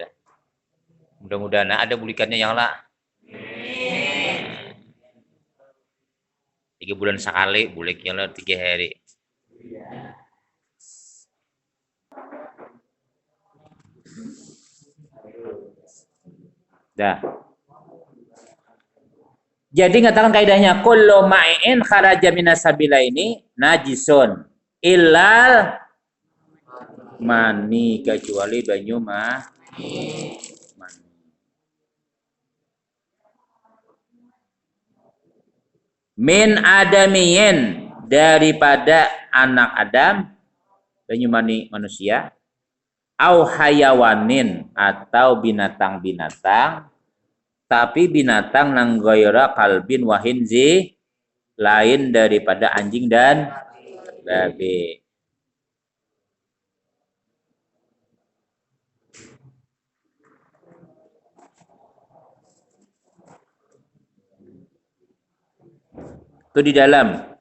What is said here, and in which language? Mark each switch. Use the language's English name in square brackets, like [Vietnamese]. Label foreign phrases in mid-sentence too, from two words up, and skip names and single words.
[Banjar] Mudah-mudahan ada bulikannya yang lah. 3 bulan sekali buliknya lah 3 hari. Dah. Jadi katakan kaidahnya [Arabic] كل مائع خرج من السبيل ini نجس إلا المني [Banjar] kecuali banyu mani. [Arabic] من آدمي [Banjar] daripada anak Adam banyu mani manusia [Arabic] أو حيوان [Banjar] atau binatang-binatang tapi binatang nang [Arabic] غير كلب وخنزير [Banjar] lain daripada anjing dan babi. Itu di dalam.